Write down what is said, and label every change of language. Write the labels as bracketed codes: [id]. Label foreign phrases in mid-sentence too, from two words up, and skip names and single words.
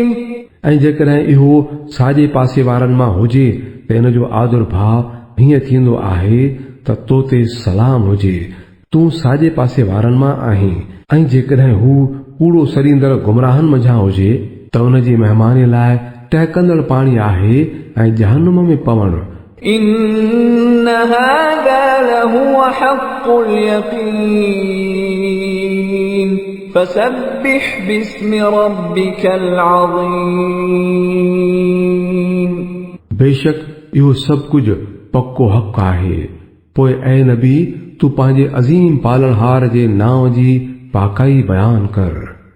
[sd] ऐं जेकॾहिं इहो साॼे पासे वारनि मां हुजे त इन जो आदुर्भाव हीअं थींदो आहे त तो ते सलाम हुजे तूं साॼे पासे वारनि मां आहीं ऐं जेकॾहिं हू कूड़ो सरींदड़ गुमराहनि मंझां हुजे त उन जी महिमानी लाइ टहिकंदड़ पाणी आहे ऐं जहन्नुम में पवणु [ar] إن هذا لهو حق اليقين فسبح باسم ربك العظيم [sd] बेशक इहो सभु कुझु पक्को हक़ आहे पोइ ऐ नबी तूं पंहिंजे अज़ीम पालणहार जे नाव जी पाकाई बयान कर